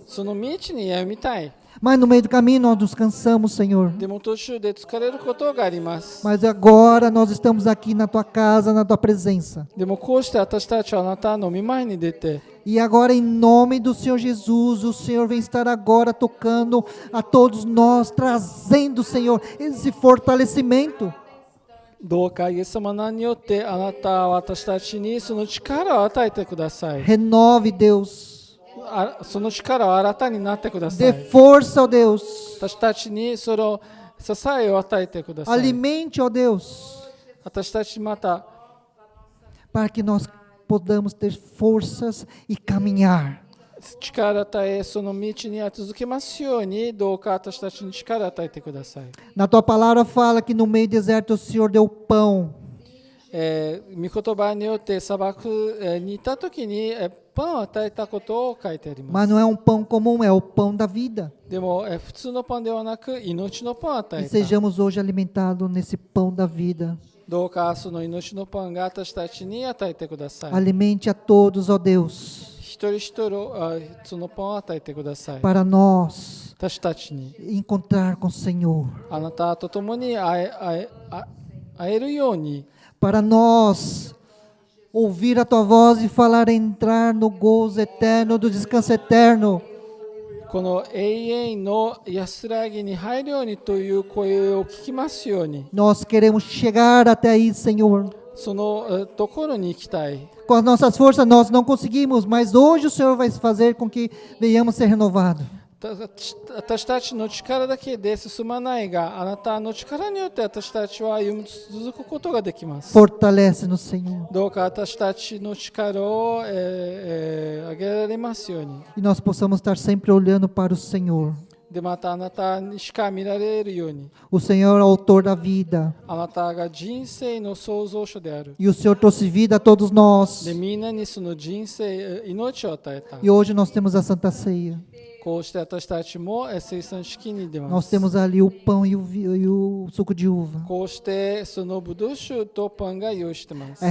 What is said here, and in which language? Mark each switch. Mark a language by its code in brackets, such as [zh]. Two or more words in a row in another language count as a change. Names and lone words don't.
[ja] その道に歩みたい。 [pt] Mas no meio do caminho nós nos cansamos, Senhor. [ja] でも途中で疲れることがあります。 [pt] Mas agora nós estamos aqui na Tua casa, na Tua presença. [ja] でもこうして私たちはあなたの御前に出て、 [pt] E agora, em nome do Senhor Jesus, o Senhor vem estar agora tocando a todos nós, trazendo, Senhor, esse fortalecimento. [ja] どうかイエス様の名によってあなたは私たちにその力を与えてください。 [pt] Renove, Deus. [ja] その力を新たになってくださ [pt] Dê [ja] い。 [pt] força, ó Deus. [ja] 私たちにその支えを与えてください。 [pt] Alimente, ó Deus, [ja] 私たちまた [pt] para que nós podamos ter forças e caminhar. [ja] 力を与え、その道には続けますように、どうか私たちに力を与えてください。 [pt] Na Tua palavra fala que no meio do deserto o Senhor deu pão. [ja] 御言葉によって砂漠にいたときにパンを与えたことを書いてありま [pt] Mas [ja] す。 [pt] não é um pão comum, é o pão da vida. [ja] でも普通のパンではなく命のパンを与 [pt] E [ja] えた。 [pt] sejamos hoje alimentados nesse pão da vida. [ja] どうかその命のパンが私たちに与えてください。 [pt] Alimente a todos, ó Deus, [ja] 一人一人そのパンを与えてください。 [pt] para nós [ja] 私たちに [pt] encontrar com o Senhor. [ja] あなたと共に会えるように、 [pt] Para nós ouvir a Tua voz e falar, entrar no gozo eterno, do descanso eterno. [ja] この永遠の安らぎに入るようにという声を聞きますように、 [pt] Nós queremos chegar até aí, Senhor. [ja] そのところに行きたい。 [pt] Com as nossas forças nós não conseguimos, mas hoje o Senhor vai fazer com que venhamos ser renovados. [ja] 私たちの力だけで進まないが、あなたの力によって私たちは歩み続くことができます。 [pt] Fortalece-nos, Senhor. [ja] どうか私たちの力を、上げられますように。 [pt] E nós possamos estar sempre olhando para o Senhor. [ja] でまたあなたにしか見られるように、 [pt] O Senhor é o autor da vida. [ja] あなたが人生の創造主である。 [pt] E o Senhor trouxe vida a todos nós. [ja] でみんなにその人生、命を与えた。 [pt] E hoje nós temos a Santa Ceia. [ja] こうして私たちも生産式に出ま [pt] Nós [ja] す。 [pt] temos ali o pão e o suco de uva. [ja] こうしてそのブドウ酒とパンが用意してます。